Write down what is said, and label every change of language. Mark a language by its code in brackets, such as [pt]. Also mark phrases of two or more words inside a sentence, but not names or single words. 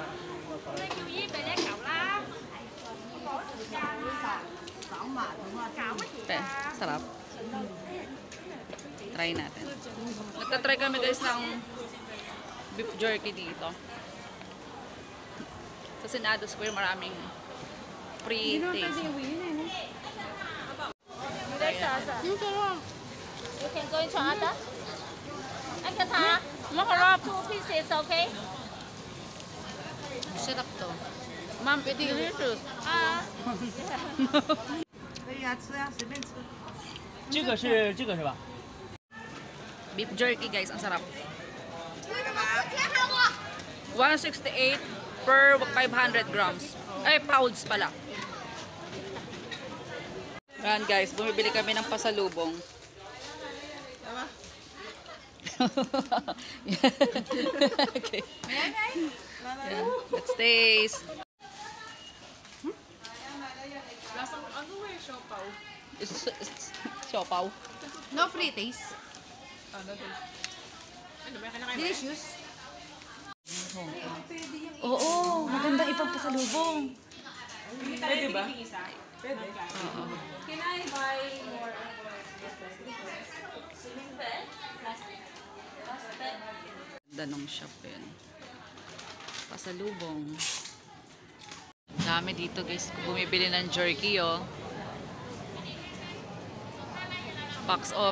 [tl] Okay, sarap. Try natin. Nagtatry kami guys ng [en] beef jerky [tl] dito. Sa Senado Square maraming [en] free taste. You can go into other. [vi] Anh cho thà. [tl] Masarap. [en] 2 pieces, okay? [tl] Sarap to. Ma'am, delicious. [zh] 可以啊，吃啊，随便吃。这个是吧？ [en] Beef jerky [tl] guys, ang sarap. [zh] 干嘛？ [en] 168 per 500 grams. [tl] Ay, pounds pala. Yan guys, bumibili kami ng pasalubong. Okay. [en] Yan. Let's taste. [tl] Lasang ano eh, siopaw. [en] It's siopaw. No free taste. [tl] Ano to? Ano ba? Kinakain mo? Delicious. Oo, magandang ipagpasalubong. Pwede ba? Pwede. [en] Can I buy more? [tl] Ganda ng shop yun. Pasalubong. Dami dito guys. Bumibili ng jerky oh. [en] Box office [tl] oh.